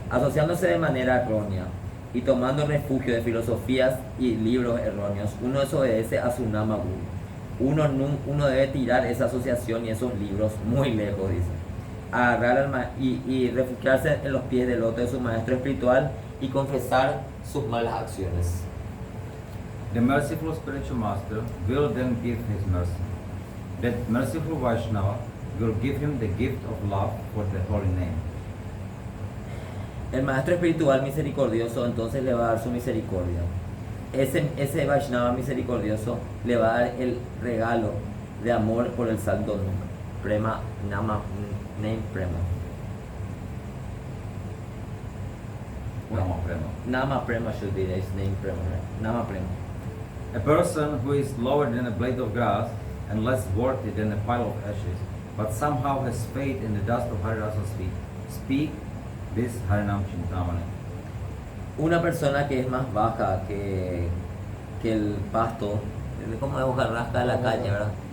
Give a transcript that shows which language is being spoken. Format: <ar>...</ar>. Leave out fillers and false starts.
<es>Asociándose de manera errónea y tomando refugio de filosofías y libros erróneos, uno desobedece a su Nama Guru. Uno debe tirar esa asociación y esos libros muy lejos, dice. Agarrar y refugiarse en los pies del loto de su maestro espiritual y confesar sus malas acciones.</es> <en>The merciful spiritual master will then give his mercy. That merciful Vaishnava will give him the gift of love for the holy name.</en> <es>El maestro espiritual misericordioso entonces le va a dar su misericordia. Ese Vaishnava misericordioso le va a dar el regalo de amor por el santo nombre.</es> <sa>Prema Nama Name Prema. Nama Prema.</sa> <en>Nama Prema should be his name Prema, right?</en> <sa>Nama Prema.</sa> <en>A person who is lower than a blade of grass and less worthy than a pile of ashes, but somehow has faith in the dust of Harirasa's feet, speak this Harinam Chintamani.</en> <es>Una persona que es más baja que el pasto, como la hojarasca de la calle, ¿verdad?</es>